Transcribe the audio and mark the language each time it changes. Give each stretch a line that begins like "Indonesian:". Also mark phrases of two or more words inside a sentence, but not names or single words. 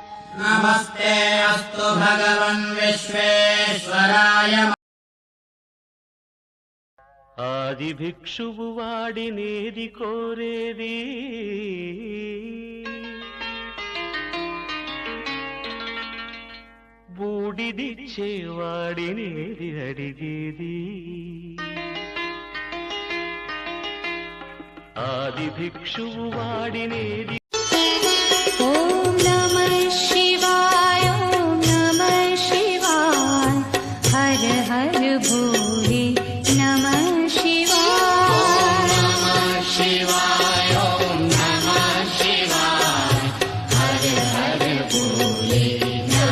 Sanskrit: नमस्ते अस्तु भगवन् विश्वेश्वराय।
Telugu: ఆది భిక్షువు వాడినేది కోరేది, బూడిదిచ్చేవాడినేది అడిగేది. ఆది భిక్షువు వాడినేది.
Sanskrit: ఓం నమః శివాయ, ఓం నమః శివాయ, హర హర భోలే నమః శివాయ. शिवाय ॐ नमः शिवाय हर हर भोले